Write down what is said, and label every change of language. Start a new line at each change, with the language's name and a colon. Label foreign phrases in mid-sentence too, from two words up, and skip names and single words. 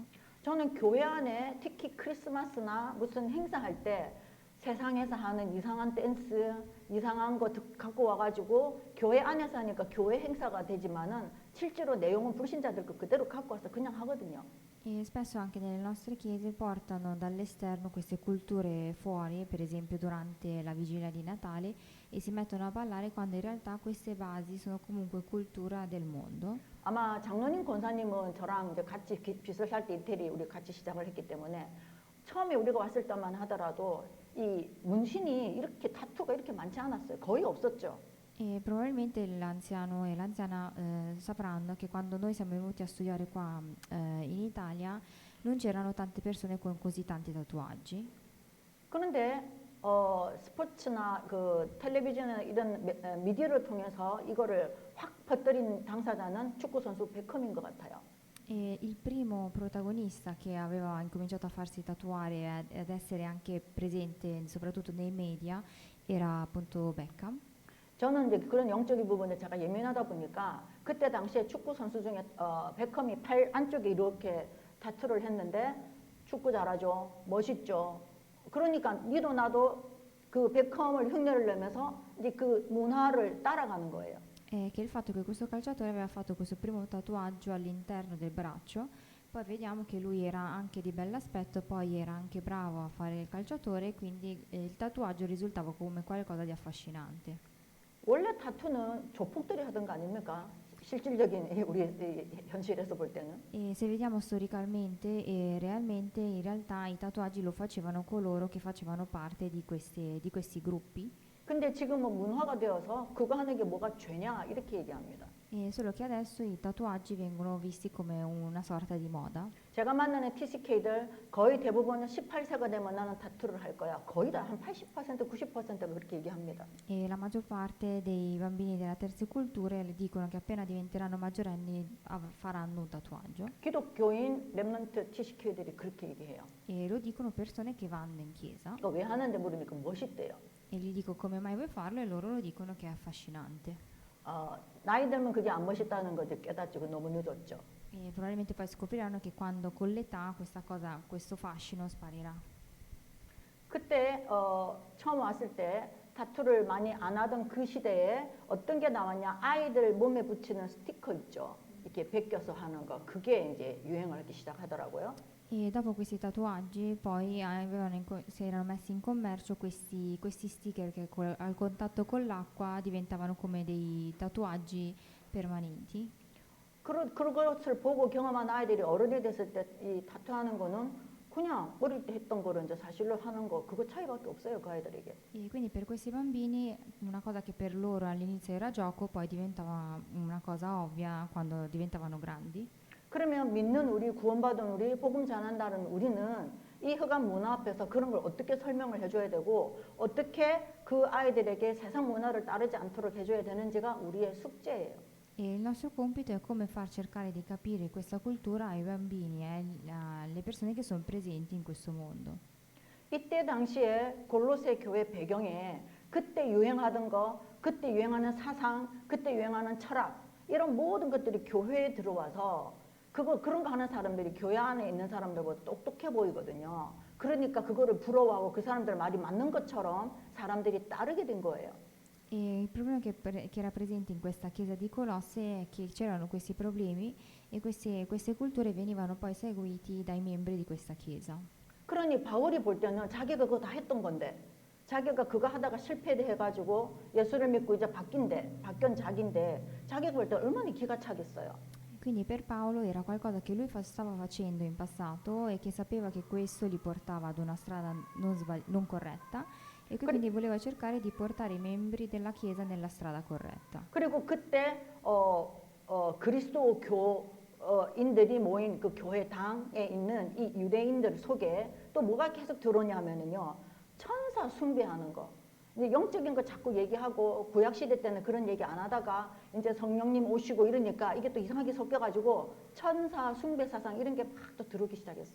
Korean: 저는 교회 안에 특히 크리스마스나 무슨 행사할 때 세상에서 하는 이상한 댄스, 이상한 거 갖고 와가지고 교회 안에서 하니까 교회 행사가 되지만은 실제로 내용은 불신자들 거 그대로 갖고 와서 그냥 하거든요.
Italian: E spesso anche nelle nostre chiese portano dall'esterno queste culture fuori, per esempio durante la vigilia di Natale, e si mettono a ballare quando in realtà queste basi sono comunque cultura del mondo.
Korean: 아마 장로님 권사님은 저랑 이제 같이 빚을 살 때 이태리 우리 같이 시작을 했기 때문에 처음에 우리가 왔을 때만 하더라도 이 문신이 이렇게 타투가 이렇게 많지 않았어요. 거의 없었죠.
Italian: E probabilmente l'anziano e l'anziana sapranno che quando noi siamo venuti a studiare qua in Italia non c'erano tante persone con così tanti tatuaggi.
Korean: 그런데 스포츠나 그 텔레비전이나 이런 미디어를 통해서 이거를 확 퍼뜨린 당사자는 축구 선수 베컴인 것 같아요.
Italian: E il primo protagonista che aveva incominciato a farsi tatuare e ad essere anche presente soprattutto nei media era appunto Beckham.
Korean: 저는 이제 그런 영적인 부분에 제가 예민하다 보니까 그때 당시에 축구 선수 중에 베컴이 팔 안쪽에 이렇게 타투를 했는데 축구 잘하죠, 멋있죠. 그러니까 니도 나도 그 베컴을 흉내를 내면서 이제 그 문화를 따라가는 거예요.
Italian: Che il fatto che questo calciatore aveva fatto questo primo tatuaggio all'interno del braccio, poi vediamo che lui era anche di bell'aspetto, poi era anche bravo a fare il calciatore, quindi il tatuaggio risultava come qualcosa di affascinante.
Korean: 원래 타투는 조폭들이 하던 거 아닙니까? 실질적인 우리 현실에서 볼 때는.
Italian: E se vediamo storicamente e realmente, in realtà i tatuaggi lo facevano coloro che facevano parte di questi gruppi.
Korean: 근데 지금은 문화가 되어서 그거 하는 게 뭐가 죄냐 이렇게 얘기합니다.
Italian: E solo che adesso i tatuaggi vengono visti come una sorta di moda.
Korean: 제가 만나는 TCK들 거의 대부분은 18세가 되면 나는 타투를 할 거야. 거의 다 한 80%, 90%가 그렇게 얘기합니다.
Italian: E la maggior parte dei bambini della terza cultura le dicono che appena diventeranno maggiorenni faranno un tatuaggio.
Korean: 기독교인 렘넌트 TCK들이 그렇게 얘기해요.
Italian: E lo dicono persone che vanno in chiesa.
Korean: 이거 왜 하는데 물으니까 멋있대요.
Italian: E gli dico come mai vuoi farlo e loro lo dicono che è affascinante.
Korean: 나이 들면 그게 안 멋있다는 거 이제 깨닫죠. 너무 늦었죠.
Italian: E probabilmente poi scopriranno che quando con l'età questa cosa, questo fascino sparirà.
Korean: 그때 처음 왔을 때 타투를 많이 안 하던 그 시대에 어떤 게 나왔냐? 아이들 몸에 붙이는 스티커 있죠. 이렇게 베껴서 하는 거. 그게 이제 유행을 하기 시작하더라고요.
Italian: E dopo questi tatuaggi poi si erano messi in commercio questi sticker che al contatto con l'acqua diventavano come dei tatuaggi permanenti.
Korean: 그것을 보고 경험한 아이들이 어른이 됐을 때 이 타투하는 거는 그냥 어릴 때 했던 거를 이제 사실로 하는 거 그거 차이밖에 없어요 그 아이들에게.
Italian: E quindi per questi bambini una cosa che per loro all'inizio era gioco poi diventava una cosa ovvia quando diventavano grandi.
Korean: 그러면 믿는 우리 구원받은 우리 복음 전한다는 우리는 이 흑암 문화 앞에서 그런 걸 어떻게 설명을 해줘야 되고 어떻게 그 아이들에게 세상 문화를 따르지 않도록 해줘야 되는지가 우리의 숙제예요.
Italian: E il nostro compito è come far cercare di capire questa cultura ai bambini e alle persone che sono presenti in questo mondo.
Korean: 이때 당시에 골로새 교회 배경에 그때 유행하던 거, 그때 유행하는 사상, 그때 유행하는 철학 이런 모든 것들이 교회에 들어와서 그런 거 하는 사람들이 교회 안에 있는 사람들보다 똑똑해 보이거든요. 그러니까 그거를 부러워하고 그 사람들 말이 맞는 것처럼 사람들이 따르게 된 거예요.
Italian: E il problema che era presente in questa chiesa di Colosse è che c'erano questi problemi e queste culture venivano poi seguiti dai membri di questa chiesa.
Korean: 그러니 바울이 볼 때는 자기가 그거 다 했던 건데 자기가 그거 하다가 실패해가지고 예수를 믿고 이제 바뀐 자기인데 자기가 볼 때 얼마나 기가 차겠어요.
Italian: Quindi per Paolo era qualcosa che lui stava facendo in passato e che sapeva che questo li portava ad una strada non corretta e che quindi voleva cercare di portare i membri della chiesa nella strada corretta.
Korean: 그리고 그때 그리스도 교인들이 모인 그 교회당에 있는 이 유대인들 속에 또 뭐가 계속 들어오냐면은요 천사 숭배하는 거. 이제 영적인 거 자꾸 얘기하고 구약 시대 때는 그런 얘기 안 하다가 이제 성령님 오시고 이러니까 이게 또 이상하게 섞여가지고 천사 숭배 사상 이런 게 막 또 들어오기 시작했어요.